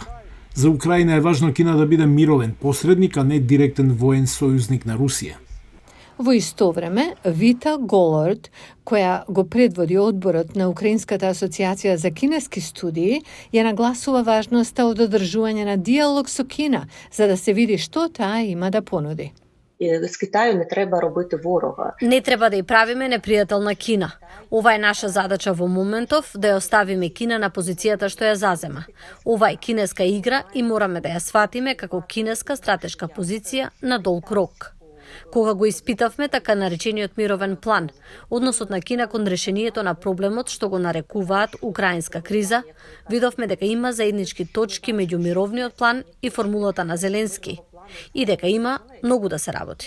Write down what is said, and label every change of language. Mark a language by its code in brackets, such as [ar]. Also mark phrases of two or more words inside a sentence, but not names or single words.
[mk] За Украина е важно Кина да биде мировен посредник, а не директен воен сојузник на Русија. Во исто време, Вита Голорд, која го предводи одборот на Украинската асоциација за кинески студии, ја нагласува важноста од одржување на диалог со Кина, за да се види што таа има да понуди. [uk] З Китаю не треба робити ворога. [mk] Не треба да ја правиме непријател на Кина. Ова е наша задача во моментов, да ја оставиме Кина на позицијата што ја зазема. Ова е кинеска игра и мораме да ја сватиме како кинеска стратешка позиција на долг рок. Кога го испитавме така наречениот мировен план, односот на Кина кон решението на проблемот што го нарекуваат украинска криза, видовме дека има заеднички точки меѓу мировниот план и формулата на Зеленски и дека има многу да се работи.